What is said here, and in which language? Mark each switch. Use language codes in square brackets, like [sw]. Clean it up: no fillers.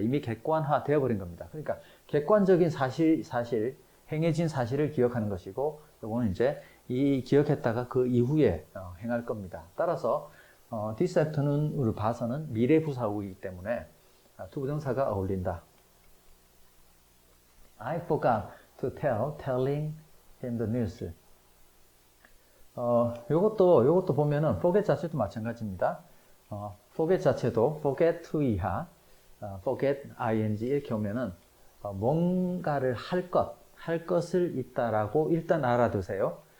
[ko] 이미 객관화 되어버린 겁니다. 그러니까 객관적인 사실, 행해진 사실을 기억하는 것이고, 이거는 이제 이 기억했다가 그 이후에 행할 겁니다. 따라서 this afternoon을 봐서는 미래 부사구이기 때문에 투부정사가 어울린다. [en] I forgot to telling him the news. [ko] 요것도 보면은 forget 자체도 마찬가지입니다. forget 자체도 forget to 이하, forget ing 이렇게 오면은 뭔가를 할 것을 있다라고 일단 알아두세요.